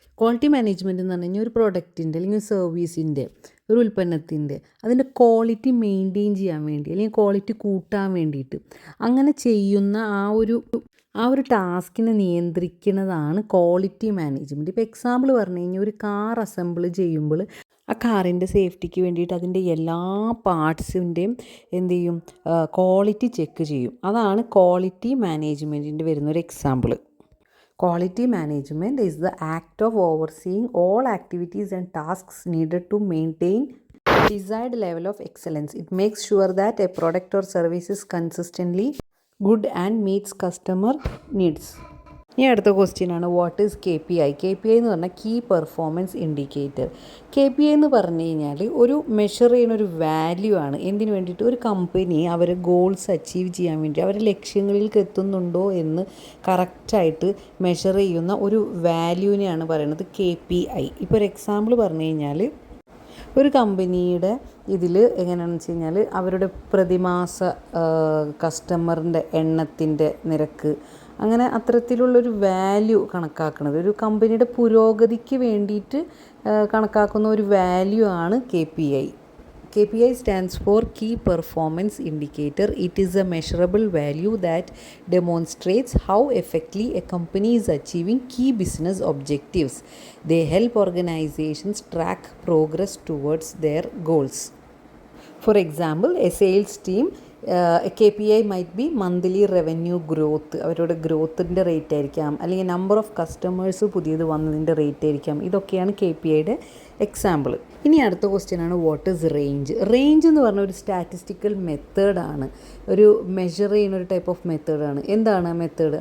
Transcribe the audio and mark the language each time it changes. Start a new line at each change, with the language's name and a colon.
Malayalam: Quality management എന്ന് പറഞ്ഞു കഴിഞ്ഞാൽ ഒരു പ്രൊഡക്റ്റിൻ്റെ അല്ലെങ്കിൽ സർവീസിൻ്റെ, ഒരു ഉൽപ്പന്നത്തിൻ്റെ അതിൻ്റെ ക്വാളിറ്റി മെയിൻറ്റെയിൻ ചെയ്യാൻ വേണ്ടി അല്ലെങ്കിൽ ക്വാളിറ്റി കൂട്ടാൻ വേണ്ടിയിട്ട് അങ്ങനെ ചെയ്യുന്ന ആ ഒരു ടാസ്കിനെ നിയന്ത്രിക്കുന്നതാണ് ക്വാളിറ്റി മാനേജ്മെൻറ്റ്. ഇപ്പോൾ എക്സാമ്പിൾ പറഞ്ഞു കഴിഞ്ഞാൽ ഒരു കാർ അസംബിൾ ചെയ്യുമ്പോൾ ആ കാറിൻ്റെ സേഫ്റ്റിക്ക് വേണ്ടിയിട്ട് അതിൻ്റെ എല്ലാ പാർട്സിൻ്റെയും എന്ത് ചെയ്യും? ക്വാളിറ്റി ചെക്ക് ചെയ്യും. അതാണ് ക്വാളിറ്റി മാനേജ്മെൻറ്റിൻ്റെ വരുന്നൊരു example.
English: Quality management is the act of overseeing all activities and tasks needed to maintain desired level of excellence. It makes sure that a product or service is consistently good and meets customer needs.
Malayalam: ഇനി അടുത്ത question ആണ്
English: What is KPI.
Malayalam: KPI എന്ന് പറഞ്ഞാൽ key performance indicator. KPI എന്ന് പറഞ്ഞു കഴിഞ്ഞാൽ ഒരു measure ചെയ്യുന്ന ഒരു വാല്യൂ ആണ്. എന്തിനു വേണ്ടിയിട്ട്? ഒരു കമ്പനി അവർ ഗോൾസ് അച്ചീവ് ചെയ്യാൻ വേണ്ടി അവർ ലക്ഷ്യങ്ങളിലേക്ക് എത്തുന്നുണ്ടോ എന്ന് കറക്റ്റായിട്ട് മെഷർ ചെയ്യുന്ന ഒരു വാല്യൂവിനെയാണ് പറയുന്നത് KPI. ഇപ്പോൾ ഒരു എക്സാമ്പിൾ പറഞ്ഞു കഴിഞ്ഞാൽ ഒരു കമ്പനിയുടെ ഇതിൽ എങ്ങനെയാണെന്ന് വെച്ച് കഴിഞ്ഞാൽ അവരുടെ പ്രതിമാസ കസ്റ്റമറിൻ്റെ എണ്ണത്തിൻ്റെ നിരക്ക്, അങ്ങനെ അത്തരത്തിലുള്ളൊരു വാല്യൂ കണക്കാക്കുന്നത്, ഒരു കമ്പനിയുടെ പുരോഗതിക്ക് വേണ്ടിയിട്ട് കണക്കാക്കുന്ന ഒരു വാല്യൂ ആണ് KPI.
English: KPI stands for Key Performance Indicator. It is a measurable value that demonstrates how effectively a company is achieving key business objectives. They help organizations track progress towards their goals. For example, a sales team a KPI might be monthly revenue growth.
Malayalam: അവരുടെ ഗ്രോത്തിൻ്റെ rate ആയിരിക്കാം, അല്ലെങ്കിൽ number of customers പുതിയത് വന്നതിൻ്റെ rate ആയിരിക്കാം. ഇതൊക്കെയാണ് KPIയുടെ example. ഇനി അടുത്ത question ആണ്
English: What is range.
Malayalam: റേഞ്ച് എന്ന് പറഞ്ഞ ഒരു സ്റ്റാറ്റിസ്റ്റിക്കൽ മെത്തേഡാണ്, ഒരു മെഷർ ചെയ്യുന്ന ഒരു ടൈപ്പ് ഓഫ് മെത്തേഡാണ്. എന്താണ് മെത്തേഡ്?